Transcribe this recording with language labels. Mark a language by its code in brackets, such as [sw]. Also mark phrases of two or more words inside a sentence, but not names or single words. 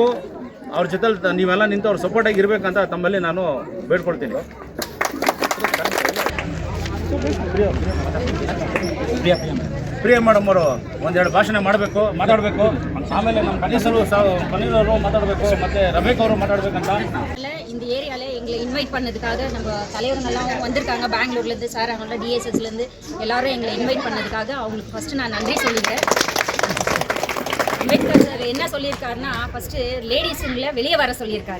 [kn] ಅವ್ರ ಜೊತೆ ನೀವೆಲ್ಲ ನಿಂತು ಅವ್ರ ಸಪೋರ್ಟಾಗಿ ಇರಬೇಕಂತ ತಮ್ಮಲ್ಲಿ ನಾನು ಬೇಡ್ಕೊಳ್ತೀನಿ. ಪ್ರಿಯ ಮೇಡಮ್ ಅವರು ಒಂದೆರಡು ಭಾಷಣ ಮಾತಾಡಬೇಕು. ಆಮೇಲೆ ನಮ್ಮ ಪನ್ನೀರವರು ಮಾತಾಡಬೇಕು, ಮತ್ತು ரமேக் ಅವರು மாட்டாடுவேக்கா. [ta] இந்த ஏரியாவில் எங்களை இன்வைட் பண்ணதுக்காக நம்ம தலைவர்கள்லாம் வந்திருக்காங்க. பெங்களூர்லேருந்து சார், அவங்கள டிஎஸ்எஸ்லேருந்து எல்லாரும் எங்களை இன்வைட் பண்ணதுக்காக அவங்களுக்கு ஃபஸ்ட்டு நான் நன்றி சொல்லிக்கிறேன். அம்பேத்கர் சார் என்ன சொல்லியிருக்காருன்னா, ஃபஸ்ட்டு லேடிஸுங்களை வெளியே வர சொல்லியிருக்காரு.